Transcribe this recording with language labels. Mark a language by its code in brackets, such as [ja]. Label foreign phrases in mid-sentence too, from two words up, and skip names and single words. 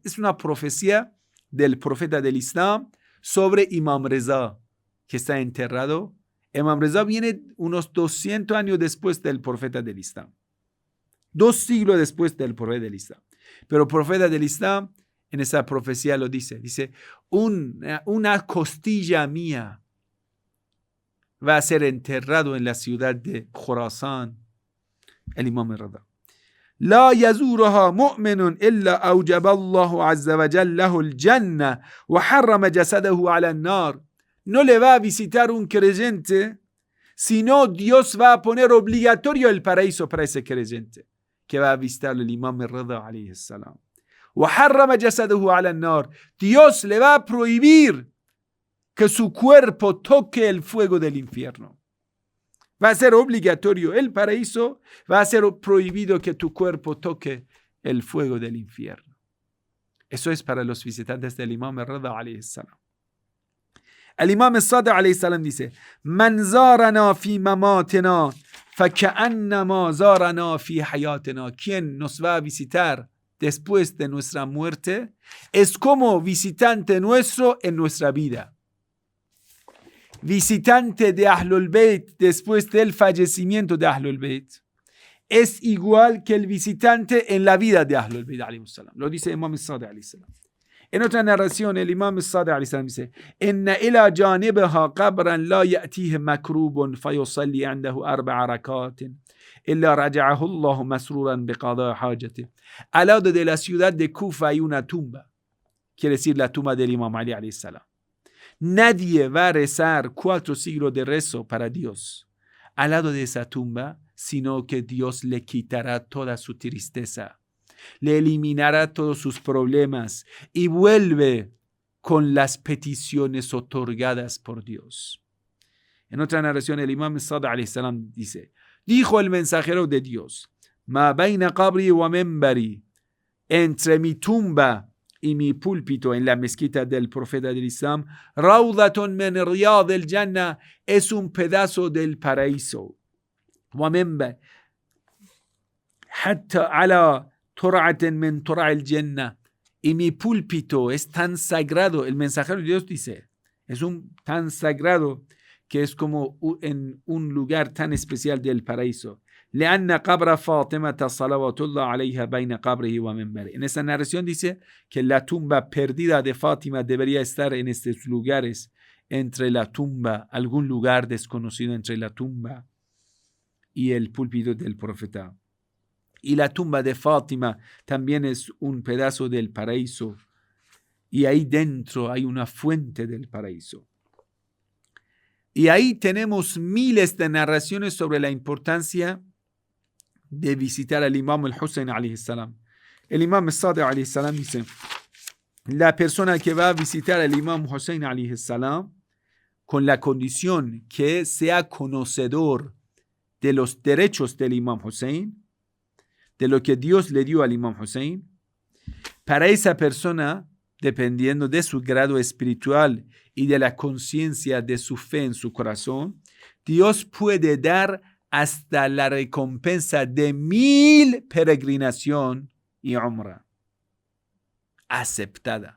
[es] Es una profecía del profeta del Islam sobre Imam Reza, que está enterrado. Imam Reza viene unos 200 años después del profeta del Islam. 2 siglos después del profeta del Islam. Pero el profeta del Islam en esa profecía lo dice. Dice: una costilla mía va a ser enterrado en la ciudad de Khurasan. El Imam Reza. [ar] لا يزورها مؤمن إلا أوجب الله عز وجل له الجنة وحرم جسده على النار. [es] No le va a visitar un creyente, sino Dios va a poner obligatorio el paraíso para ese creyente que va a visitar el Imam Reza [ar] عليه السلام. وحرم جسده على النار. [es] Dios le va a prohibir que su cuerpo toque el fuego del infierno. Va a ser obligatorio el paraíso, va a ser prohibido que tu cuerpo toque el fuego del infierno. Eso es para los visitantes del Imam Reza [ar] عليه السلام. [es] El Imam Sadiq [ar] عليه السلام [es] dice: [ar] "من زارنا في مماتنا فكأنما زارنا في حياتنا." [es] Quien nos va a visitar después de nuestra muerte es como visitante nuestro en nuestra vida. Visitante de Ahlul Bayt después del fallecimiento de Ahlul Bayt es igual que el visitante en la vida de Ahlul Bayt [ar] عليهم السلام. [es] Lo dice Imam Sadiq [ar] عليه السلام. [es] En otra narración, el Imam Sadiq [ar] عليه السلام [es] dice: [ar] "إن إلى جانبها قبرا لا يأتيه مكروب فيصلي عنده 4 ركعات إلا رجعه الله مسرورا بقضاء حاجته." [es] Al lado de la ciudad de Kufa hay una tumba, quiere decir la tumba del Imam Ali [ar] عليه السلام. [es] Nadie va a rezar 4 siglos de rezo para Dios al lado de esa tumba, sino que Dios le quitará toda su tristeza, le eliminará todos sus problemas y vuelve con las peticiones otorgadas por Dios. En otra narración, el Imam Sadiq [ar] عليه السلام [es] dice: "Dijo el mensajero de Dios: [ar] ما بين قبري ومنبري", [es] entre mi tumba y mi púlpito en la mezquita del profeta del Islam, [ar] روضة من رياض الجنة, [es] es un pedazo del paraíso. [ar] ومنبر حتى على ترعة من ترع الجنة, [es] y mi púlpito es tan sagrado, el mensajero de Dios dice, es tan sagrado que es como en un lugar tan especial del paraíso. [ar] لأن قبر فاطمة صلوات الله عليها بين قبره ومنبره. [es] En esa narración dice que la tumba perdida de Fátima debería estar en estos lugares, entre la tumba, algún lugar desconocido entre la tumba y el púlpito del profeta. Y la tumba de Fátima también es un pedazo del paraíso, y ahí dentro hay una fuente del paraíso. Y ahí tenemos miles de narraciones sobre la importancia de visitar al Imam al-Hussein [ar] عليه السلام. [es] El Imam al-Sadiq [ar] عليه السلام [es] dice, la persona que va a visitar al Imam Hussein [ar] عليه السلام, [es] con la condición que sea conocedor de los derechos del Imam Hussein, de lo que Dios le dio al Imam Hussein, para esa persona, dependiendo de su grado espiritual y de la conciencia de su fe en su corazón, Dios puede dar hasta la recompensa de 1000 peregrinación y umrah aceptada.